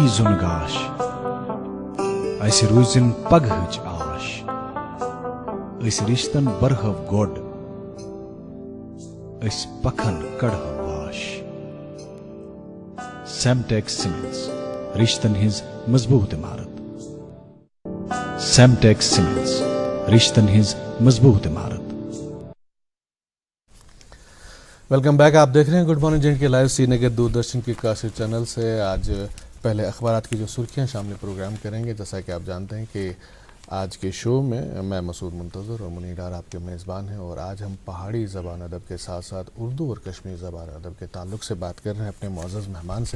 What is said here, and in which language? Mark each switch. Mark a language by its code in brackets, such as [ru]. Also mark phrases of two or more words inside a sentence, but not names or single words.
[ks] زُن گاش, اسہِ روٗزِن پگہٕچ آش, أسۍ رِشتن برہو گۄڈ, أسۍ پکھن کڑہو واش. سیمٹیک سیمنٹس, رشتن ہٕنٛز مضبوٗط عمارت. سیمٹیک سیمنٹس, رشتن ہٕنٛز مضبوٗط عمارت. [en] welcome back. [ur] آپ دیکھ رہے ہیں گڈ مارننگ جینڈ کے لائیو سری نگر دوردرشن کی کاشر چینل سے. آج پہلے اخبارات کی جو سرخیاں شامل پروگرام کریں گے. جیسا کہ آپ جانتے ہیں کہ آج کے شو میں مسعود منتظر اور منیر ڈار آپ کے میزبان ہیں, اور آج ہم پہاڑی زبان ادب کے ساتھ ساتھ اردو اور کشمیری زبان ادب کے تعلق سے بات کر رہے ہیں اپنے معزز مہمان سے.